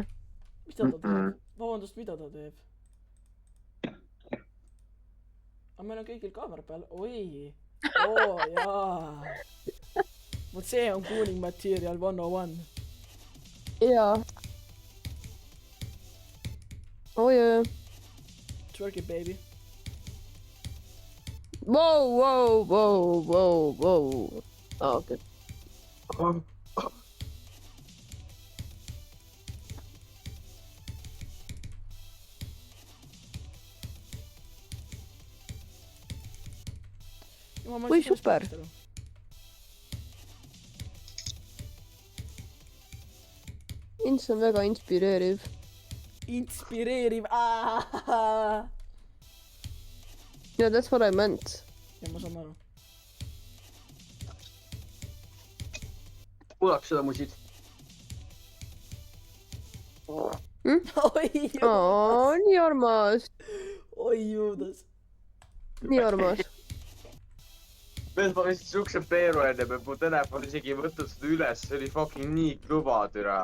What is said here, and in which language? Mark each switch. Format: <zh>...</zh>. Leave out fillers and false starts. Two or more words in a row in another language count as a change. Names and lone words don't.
<et>Mida ta teeb? Vabandust, mida ta teeb? Aga meil on kõigil kaamera peal. Oi! Oo, jaa! Vot see on</et> <en>cooling material 101.</en> <et>Jaa. Oi, oi.</et> <en>Twerk it, baby. Wow, wow, wow, wow, wow.</en> <et>Aa, okei. Oi, super. Ints on väga inspireeriv. Inspireeriv.</et> <en>Yeah, that's what I meant.</en> <et>Ja ma saan aru. Kuulaks seda musid. Oi, Aa, nii armas. oi, Juudas. Nii armas. Mees, ma võtsin siukse peeru enne, et mu telefon isegi ei võtnud seda üles, see oli fucking nii kõva, türa.</et>